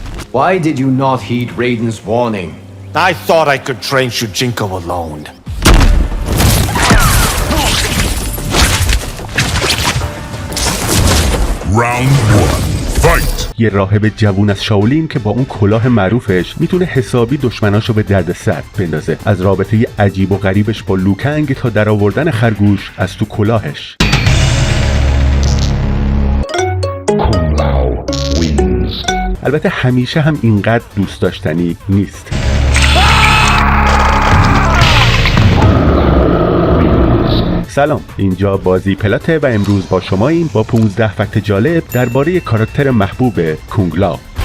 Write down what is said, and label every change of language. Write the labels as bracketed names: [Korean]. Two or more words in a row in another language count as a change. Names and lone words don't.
[English] Why did you not heed Raiden's warning? I thought I could train Shujinko alone. Round 1. Fight! [Persian] یه راهب جوون از شاولین که با اون کلاه معروفش میتونه حسابی دشمناشو به درد سر بندازه. از رابطه عجیب و غریبش با لوکنگ تا در آوردن خرگوش از تو کلاهش. [English] Kung Lao wins. [Persian] البته همیشه هم اینقدر دوست داشتنی نیست. سلام، اینجا بازی پلاته و امروز با شماییم با 15 فکت جالب درباره کاراکتر محبوب کونگ لاو.